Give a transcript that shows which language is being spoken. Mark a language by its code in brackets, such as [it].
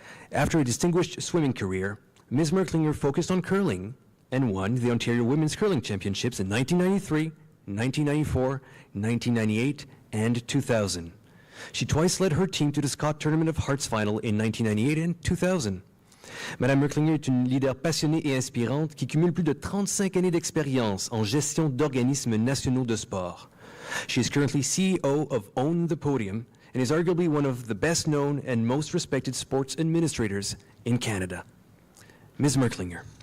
[en] After a distinguished swimming career, Ms. Merklinger focused on curling and won the Ontario Women's Curling Championships in 1993, 1994, 1998, and 2000. She twice led her team to the Scott Tournament of Hearts final in 1998 and 2000. [fr] Madame Merklinger est une leader passionnée et inspirante qui cumule plus de 35 années d'expérience en gestion d'organismes nationaux de sport. [en] She is currently CEO of Own the Podium and is arguably one of the best known and most respected sports administrators in Canada. Ms. Merklinger.